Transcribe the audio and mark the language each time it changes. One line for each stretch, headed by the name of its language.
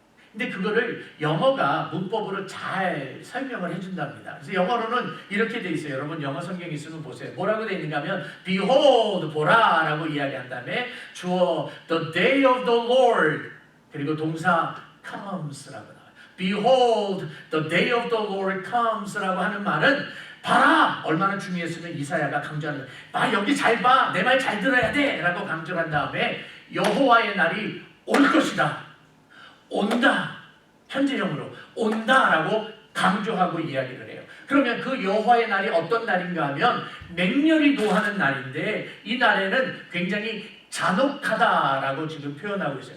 Korean: 근데 그거를 영어가 문법으로 잘 설명을 해준답니다. 그래서 영어로는 이렇게 돼 있어요. 여러분 영어 성경 있으면 보세요. 뭐라고 돼 있는가 하면 Behold, 보라라고 이야기한 다음에 주어
English: The day of the Lord
Korean: 그리고 동사 comes라고 나와요.
English: Behold, the day of the Lord comes
Korean: 라고 하는 말은 봐라! 얼마나 중요했으면 이사야가 강조하는 거예요. 봐, 여기 잘 봐! 내 말 잘 들어야 돼! 라고 강조를 한 다음에 여호와의 날이 올 것이다. 온다. 현재형으로 온다라고 강조하고 이야기를 해요. 그러면 그 여호와의 날이 어떤 날인가 하면 맹렬히 노하는 날인데 이 날에는 굉장히 잔혹하다라고 지금 표현하고 있어요.